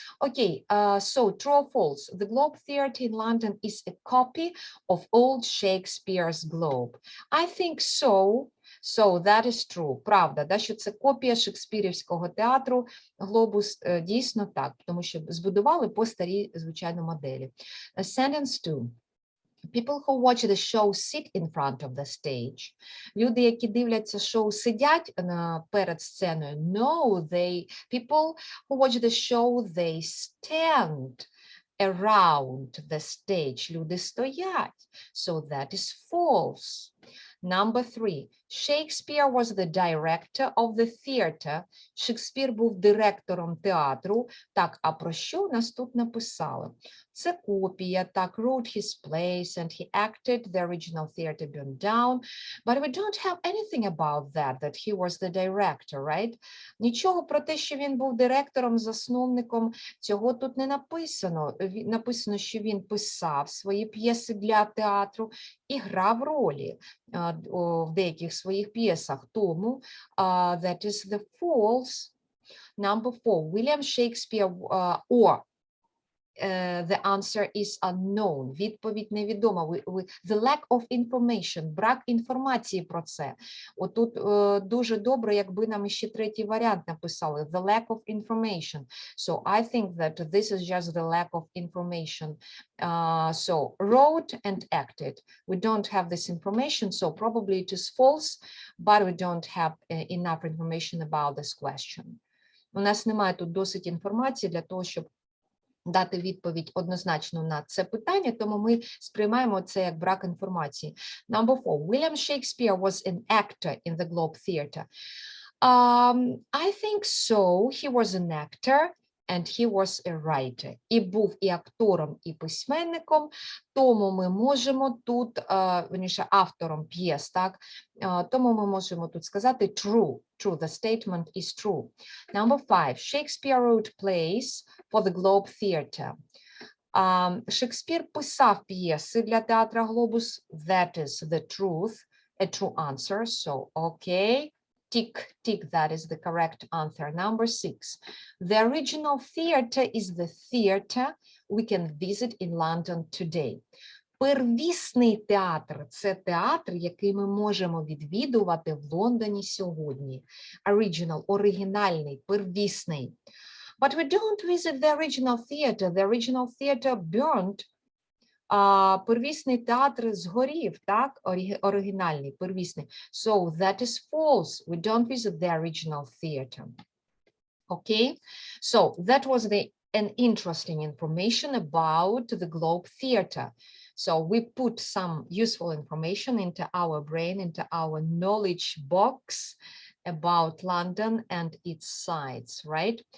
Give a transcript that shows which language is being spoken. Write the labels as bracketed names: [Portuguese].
[English] Окей, so true or false, the Globe Theatre in London is a copy of old Shakespeare's Globe. I think so. So that is true. [Ukrainian] Правда, да, що це копія шекспірівського театру «Глобус», дійсно так, тому що збудували по старій, звичайно, моделі. [English] Sentence 2. People who watch the show sit in front of the stage. [Ukrainian] Люди, які дивляться шоу, сидять перед сценою. [English] No, people who watch the show, they stand around the stage. [Ukrainian] Люди стоять. [English] So that is false. Number 3. Shakespeare was the director of the theatre. [Ukrainian] Шекспір був директором театру. Так, а про що у нас тут написали? Це копія, так, [English] wrote his plays and he acted, the original theatre burned down. But we don't have anything about that he was the director, right? [Ukrainian] Нічого про те, що він був директором, засновником, цього тут не написано. Написано, що він писав свої п'єси для театру і грав ролі в деяких своїх п'єсах. [English] Тому that is the false. Number 4. William Shakespeare or the answer is unknown. [Ukrainian] Відповідь невідома. [English] The lack of information. [Ukrainian] Брак інформації про це. Отут дуже добре, якби нам ще третій варіант написали. [English] The lack of information. So I think that this is just the lack of information. So wrote and acted. We don't have this information, so probably it is false, but we don't have enough information about this question. [Ukrainian] У нас немає тут досить інформації для того, щоб дати відповідь однозначно на це питання, тому ми сприймаємо це як брак інформації. [English] Number 4. William Shakespeare was an actor in the Globe Theatre. I think so. He was an actor and he was a writer. [Ukrainian] І був і актором, і письменником, тому ми можемо тут, верніше, автором п'єс, так? Тому ми можемо тут сказати true. [English] True, the statement is true. Number 5. Shakespeare wrote plays for the Globe Theatre. [Ukrainian] Шекспір писав п'єси для театра «Глобус». [English] That is the truth, a true answer. So, okay. Tick, tick, that is the correct answer. Number 6. The original theatre is the theatre we can visit in London today. [Ukrainian] Первісний театр – це театр, який ми можемо відвідувати в Лондоні сьогодні. Original, оригінальний, первісний. [English] But we don't visit the original theatre. The original theatre burned. [Ukrainian] Первісний театр згорів, так? Оригінальний, первісний. [English] So that is false. We don't visit the original theatre. Okay? So that was an interesting information about the Globe Theatre. So we put some useful information into our brain, into our knowledge box about London and its sights, right?